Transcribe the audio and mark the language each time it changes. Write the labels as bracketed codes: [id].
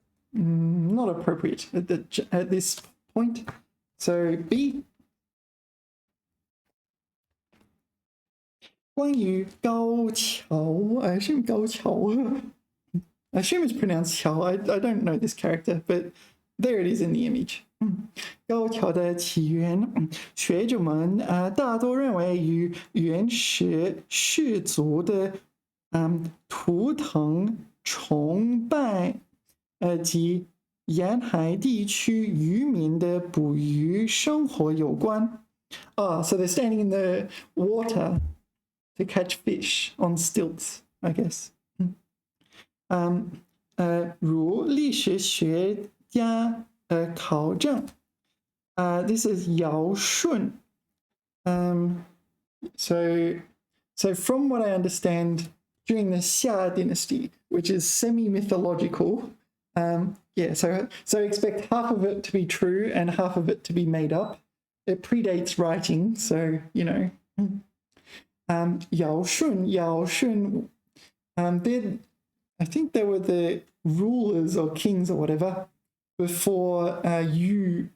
[en] Not appropriate at this point. So B. [zh] 关于高桥 [en] I assume 高桥 I assume it's pronounced 桥 I don't know this character, but there it is in the image. [zh] 高桥的起源，学者们大多认为与原始氏族的图腾崇拜及沿海地区渔民的捕鱼生活有关。 [en] So they're standing in the water to catch fish on stilts, I guess. [zh] 如历史学家考证， [en] this is [zh] 尧舜。 [en] So from what I understand, during the Xia dynasty, which is semi-mythological, yeah, so expect half of it to be true and half of it to be made up. It predates writing, so you know. 尧舜 I think they were the rulers or kings or whatever before Yu.